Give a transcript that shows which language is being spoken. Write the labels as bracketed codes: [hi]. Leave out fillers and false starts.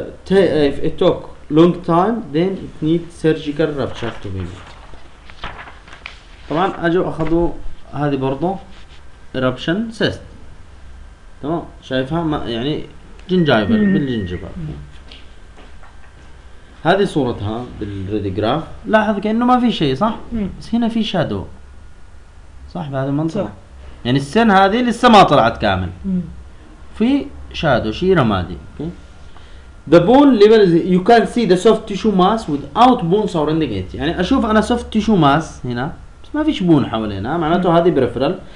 [en] If it took long time, then it need surgical rupture to be made. [ar] طبعاً أجوا أخذوا هذه برضو eruption cyst. تمام شايفها ما يعني جنجايفر بالجنجبر. هذه صورتها بالريديغراف. لاحظ كأنه ما في شيء صح؟ بس هنا في شادو. صح بهذا المنظر. يعني السن هذه لسه ما طلعت كامل. في شادو شيء رمادي. [en] The bone level is you can see the soft tissue mass without bone surrounding it. [ar] يعني أشوف أنا soft tissue mass هنا بس ما فيش بون حوالينا معناته هذه peripheral.